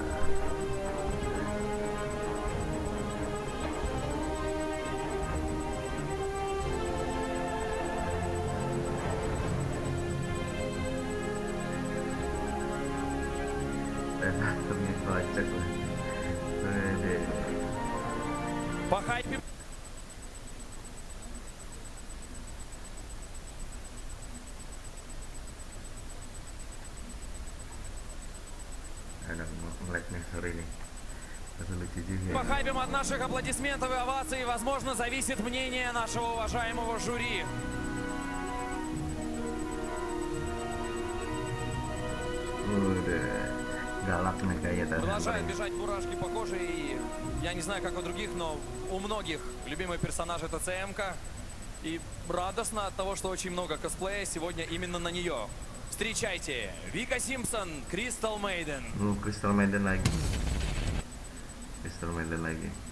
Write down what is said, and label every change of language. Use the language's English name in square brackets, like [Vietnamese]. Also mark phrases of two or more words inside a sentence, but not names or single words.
[Indonesian] Dan Hunternya kocak lah. Waduh. [Russian] По хайпе. [Indonesian] Ada nge-lag nih, sorry nih. Tapi lucu juga. [Russian] По хайпам от наших аплодисментов и оваций, возможно, зависит мнение нашего уважаемого жюри. [Indonesian] Udah galak nih kayaknya tadi. [Russian] Продолжают бежать мурашки по коже, и я не знаю, как у других, но у многих любимый персонаж это ЦМ-ка. И радостно от того, что очень много косплея сегодня именно на нее. Встречайте, Вика Симпсон, Crystal Maiden. [Indonesian] Crystal Maiden lagi. Crystal Maiden lagi.